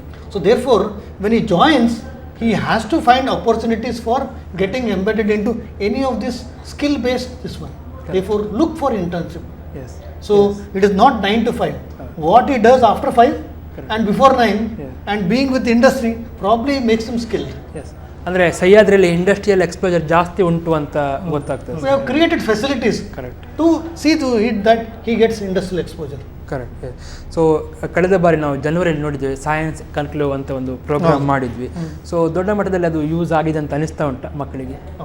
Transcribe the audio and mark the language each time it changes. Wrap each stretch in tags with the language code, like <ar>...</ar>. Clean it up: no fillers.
<en>So therefore, when he joins, he has to find opportunities for getting embedded into any of this skill-based this one. Correct. Therefore, look for internship. Yes. So it is not 9 to 5. What he does after 5 and before 9 and being with industry probably makes him skilled.</en> <kn>S, ಅಂದರೆ ಸಹ್ಯಾದ್ರಿಯಲ್ಲಿ industrial exposure ಜಾಸ್ತಿ ಉಂಟು ಅಂತ ಗೊತ್ತಾಗ್ತದೆ.</kn> <en>We have created facilities Correct. to see to it that he gets industrial exposure. Correct.</en> <kn>So ಕಳೆದ ಬಾರಿ ನಾವು ಜನವರಿಯಲ್ಲಿ ನೋಡಿದ್ವಿ, ಸೈನ್ಸ್ ಕನ್ಕ್ಲೇವ್ ಅಂತ ಒಂದು ಪ್ರೋಗ್ರಾಮ್ ಮಾಡಿದ್ವಿ. ಸೊ ದೊಡ್ಡ ಮಟ್ಟದಲ್ಲಿ ಅದು ಯೂಸ್ ಆಗಿದೆ ಅಂತ ಅನಿಸ್ತಾ ಉಂಟಾ ಮಕ್ಕಳಿಗೆ?</kn>